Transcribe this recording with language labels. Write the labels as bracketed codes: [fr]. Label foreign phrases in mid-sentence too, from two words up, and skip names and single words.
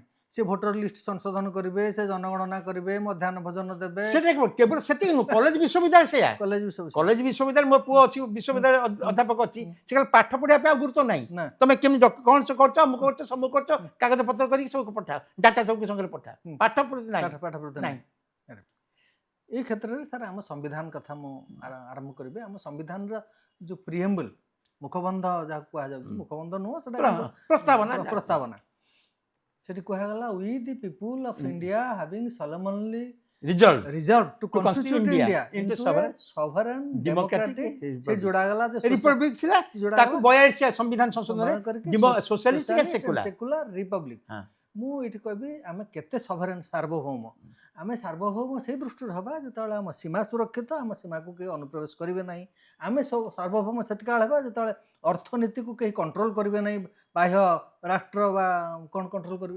[or] ସେ ଭୋଟର ଲିଷ୍ଟ ସଂଶୋଧନ କରିବେ, ସେ ଜନଗଣନା କରିବେ, ମଧ୍ୟାହ୍ନ ଭୋଜନ ଦେବେ। ସେଟା କେବଳ ସେତିକି ନୁହଁ, କଲେଜ ବିଶ୍ୱବିଦ୍ୟାଳୟ ସେଇଆ। କଲେଜ ବିଶ୍ୱବିଦ୍ୟାଳୟ, ମୋ ପୁଅ ଅଛି ବିଶ୍ୱବିଦ୍ୟାଳୟ ଅଧ୍ୟାପକ ଅଛି, ସେ ଖାଲି ପାଠ ପଢ଼ିବା ପାଇଁ ଆଉ ଗୁରୁତ୍ୱ ନାହିଁ। ତମେ କେମିତି କ'ଣ କରୁଛ, ଅମୁକ କରୁଛ, ସମୁକ କରୁଛ, କାଗଜ ପତ୍ର କରିକି ସବୁ ପଠା, ଡାଟା ସବୁ ସାଙ୍ଗରେ ପଠା, ପାଠ ପ୍ରତି ନାହିଁ। [bn] এই ক্ষেত্রে স্যার [or] ଆମ ସମ୍ବିଧାନ କଥା ମୁଁ ଆରମ୍ଭ କରିବି। ଆମ ସମ୍ବିଧାନର ଯେଉଁ ପ୍ରିଏମ୍ବଲ୍, ମୁଖବନ୍ଧ ଯାହାକୁ କୁହାଯାଉଛି, ମୁଖବନ୍ଧ ନୁହଁ, ସେଟା ପ୍ରସ୍ତାବନା, ସେଠି କୁହାଗଲା, [en] We the People of India having solemnly resolved to constitute India into a sovereign democratic, [or] ସେ ଯୋଡ଼ାଗଲା ଯେ ରିପବ୍ଲିକ ଥିଲା, ତାକୁ 42 ସମ୍ବିଧାନ ସଂଶୋଧନରେ ସୋସିଆଲିଷ୍ଟ [en] secular republic. [or] ମୁଁ ଏଇଠି କହିବି, ଆମେ କେତେ ସଭରେନ୍, ସାର୍ବଭୌମ। ଆମେ ସାର୍ବଭୌମ ସେଇ ଦୃଷ୍ଟିରୁ ହେବା ଯେତେବେଳେ ଆମ ସୀମା ସୁରକ୍ଷିତ, ଆମ ସୀମାକୁ କେହି ଅନୁପ୍ରବେଶ କରିବେ ନାହିଁ। ଆମେ ସାର୍ବଭୌମ ସେତିକାଳ ହେବା ଯେତେବେଳେ ଅର୍ଥନୀତିକୁ କେହି କଣ୍ଟ୍ରୋଲ କରିବେ ନାହିଁ, ବାହ୍ୟ ରାଷ୍ଟ୍ର ବା କ'ଣ କଣ୍ଟ୍ରୋଲ କରିବେନି।